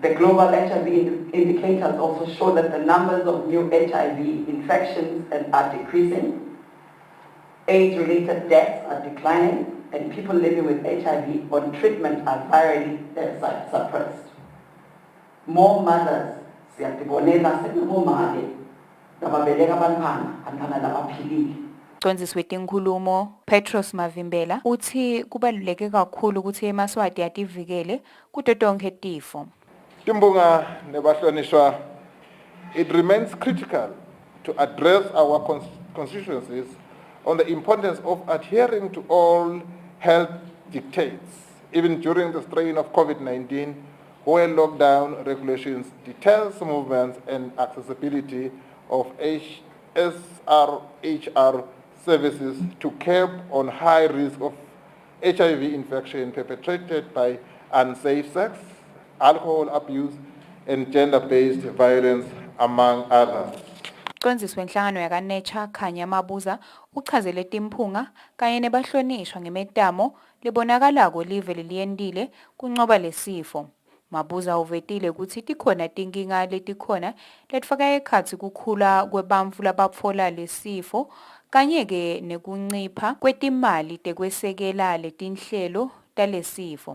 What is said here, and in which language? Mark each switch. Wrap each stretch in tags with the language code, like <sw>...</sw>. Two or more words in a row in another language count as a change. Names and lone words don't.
<en>The global HIV indicators also show that the numbers of new HIV infections are decreasing, AIDS-related deaths are declining, and people living with HIV on treatment are virally suppressed. More mothers</en> <ss>siyatibonela sekubomake lababeleka abantwana labaphilile. Mcondzisi wetinkhulumo Petros Mavimbela uthi kubaluleke kakhulu ukuthi eMaswati ativikele kuto tonkhe tifo. Timbunga nebahlonishwa,</ss> <en>it remains critical to address our constituencies on the importance of adhering to all health dictates, even during the strain of COVID-19, where lockdown regulations deters movements and accessibility of SRHR services to curb on high risk of HIV infection perpetrated by unsafe sex, alcohol abuse, and gender-based violence, among others.</en> <ss>Mcondzisi wenhlangano yakaNature Khanya Mabuza uchazele timphunga kanye nebahlonishwa ngemetamo lebonakalako live leliyendile kuncoba lesifo. Mabuza uvetile ukuthi tikhona tinkinga letikhona letfaka ekhatsi kukhula kwebantfu labapfola lesifo kanye-ke nekuncipha kwetimali tekwesekela letinhlelo talesifo.</ss>